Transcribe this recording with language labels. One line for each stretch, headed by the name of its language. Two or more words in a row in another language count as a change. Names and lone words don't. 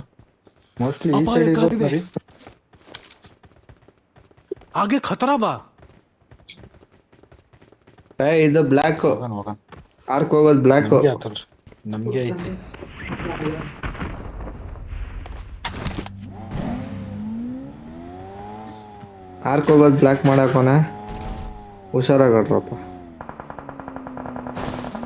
Kannada: ಮೋಸ್ಟ್ಲಿ ಈ ಅಪಾಯ ಸೈಡ್ ಕಾದಿದೆ. ಇರುತ್ತೆ.
Bhojpuri: आगे खतरा बा.
Kannada: ಇದು ಬ್ಲ್ಯಾಕ್ ಹೋಗೋಣ ಹೋಗೋಣ. ಆರ್ಕ್ ಹೋಗೋದು ಬ್ಲ್ಯಾಕ್. ನಮ್ಗೆ ಆತಲ್ರಿ, ನಮ್ಗೆ ಐತಿ. ಆರ್ಕ್ ಹೋಗೋದು ಬ್ಲ್ಯಾಕ್ ಮಾಡಾಕೋನ ಹುಷಾರಾಗಡ್ರಪ್ಪ.